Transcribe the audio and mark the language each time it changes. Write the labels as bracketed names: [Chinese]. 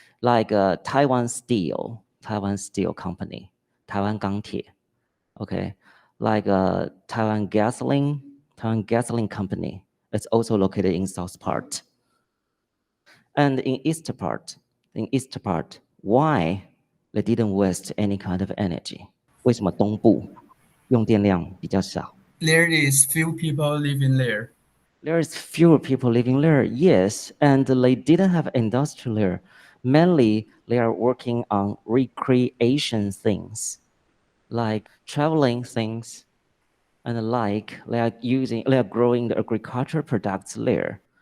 [English] Like Taiwan Steel Company, Taiwan 钢铁, okay? Like Taiwan Gasoline Company. It's also located in south part. And in east part, why they didn't waste any kind of energy? [Chinese] 为什么东部用电量比较少？ [English] There is few people living there. There is fewer people living there, yes, and they didn't have industry there. Mainly, they are working on recreation things, like traveling things, and like they are growing the agricultural products there.